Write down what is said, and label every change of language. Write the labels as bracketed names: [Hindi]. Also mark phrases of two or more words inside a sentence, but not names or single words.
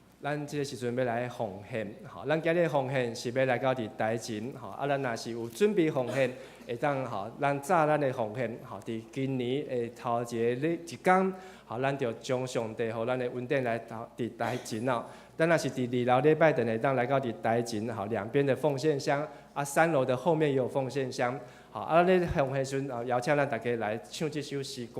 [Min Nan Chinese] 咱这个时阵要来奉献，吼，咱今日奉献是要来到伫台前，吼，啊，咱若是有准备奉献，会当吼，咱早咱的奉献，吼，伫今年的头一天，吼，咱就将上帝互咱的恩典来伫台前哦。咱若是伫2楼礼拜堂会当来到伫台前，吼，两边的奉献箱，啊，3楼的后面也有奉献箱，好，啊，咱奉献时阵，邀请咱大家来唱这首诗歌。